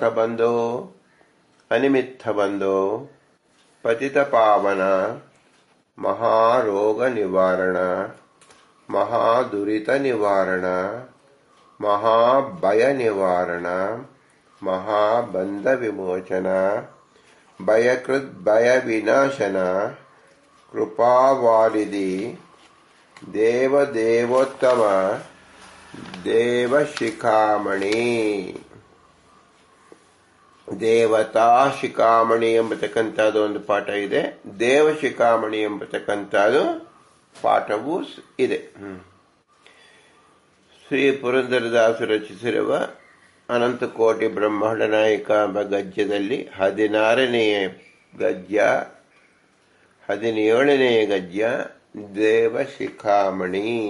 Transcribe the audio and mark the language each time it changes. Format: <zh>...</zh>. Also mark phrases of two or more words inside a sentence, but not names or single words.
<sa>बंधो अनिमित्त बंधो पतित पावन महारोग निवारण महादुरित निवारण महाभय निवारण महाबंध विमोचन भयकृत भय विनाशन कृपावारिधि देवदेवोत्तम देवशिखामणि</sa> <kn>ದೇವತಾ ಶಿಖಾಮಣಿ ಎಂಬತಕ್ಕಂಥದ್ದು ಒಂದು ಪಾಠ ಇದೆ. ದೇವಶಿಖಾಮಣಿ ಎಂಬತಕ್ಕಂಥದ್ದು ಪಾಠವೂ ಇದೆ. ಶ್ರೀ ಪುರಂದರದಾಸರು ರಚಿಸಿರುವ ಅನಂತಕೋಟಿ ಬ್ರಹ್ಮಾಂಡ ನಾಯಕ ಎಂಬ ಗದ್ಯದಲ್ಲಿ 16ನೇ ಗದ್ಯ 17ನೇ ಗದ್ಯ ದೇವಶಿಖಾಮಣಿ.</kn>